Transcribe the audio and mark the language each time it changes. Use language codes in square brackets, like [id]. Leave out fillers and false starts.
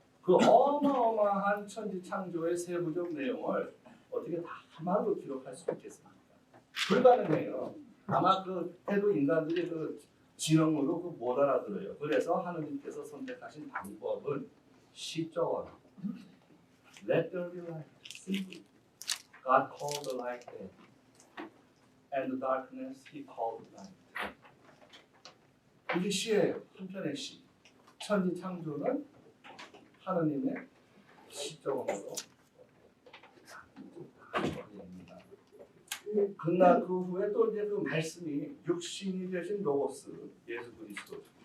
[ko] 그 어마어마한 천지 창조의 세부적 내용을 어떻게 다 말로 기록할 수 있겠습니까? 불가능해요. 아마 그 해도 인간들이 그 지능으로 그 못 알아들어요. 그래서 하느님께서 선택하신 방법은 시적 언어. [en] Let there be light. Simply. God called the light day. And the darkness he called night. [ko] 이게 시예요. 한편의 시. 천지 창조는 하느님의 시적 언어로 합니다. 그러나 그 후에 또 이제 그 말씀이 육신이 되신 로고스 예수 그리스도.